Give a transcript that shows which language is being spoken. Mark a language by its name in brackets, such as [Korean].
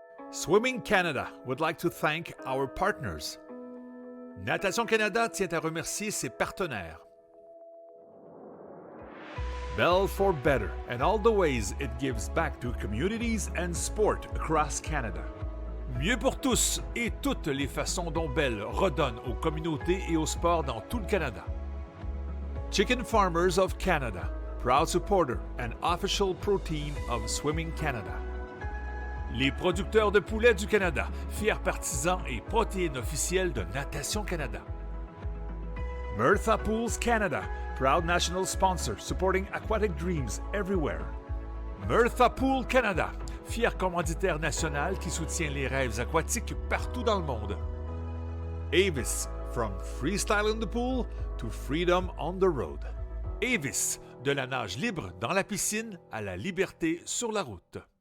[English] Swimming Canada would like to thank our partners. [French] Natation Canada tient à remercier ses partenaires. [English] Bell for Better and all the ways it gives back to communities and sport across Canada. [French] Mieux pour tous et toutes les façons dont Bell redonne aux communautés et au sport dans tout le Canada. [English] Chicken Farmers of Canada, proud supporter and official protein of Swimming Canada. [French] Les producteurs de poulets du Canada, fiers partisans et protéines officielles de Natation Canada. [English] Mirtha Pools Canada, proud national sponsor supporting aquatic dreams everywhere. [French] Mirtha Pool Canada, fier commanditaire national qui soutient les rêves aquatiques partout dans le monde. [English] Avis, from freestyle in the pool to freedom on the road. [French] Avis, de la nage libre dans la piscine à la liberté sur la route.